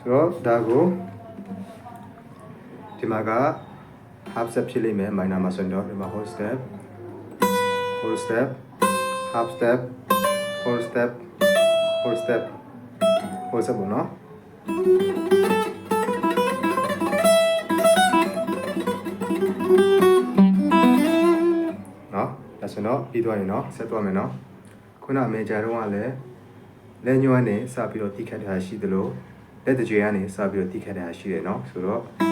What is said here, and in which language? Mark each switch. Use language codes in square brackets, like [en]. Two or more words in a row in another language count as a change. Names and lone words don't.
[my] ဒါကိုဒီမှာက [en] half step [my] ဖြစ်လိမ့်မယ် minor မှာဆိုရင်တော့ဒီမှာ [en] whole step half step whole step [my] ပေါ့နော်ဒါဆိုတော့ပြီးသွားရင်တော့ဆက်သွားမယ်နော်ခုနမေဂျာတော့ကလည်းလက်ညှိုးကနေစပြီးတော့တိခတ်တာရှိသလိုလက်တကြွေကနေစပြီးတော့တိခတ်တာရှိတယ်နော်ဆိုတော့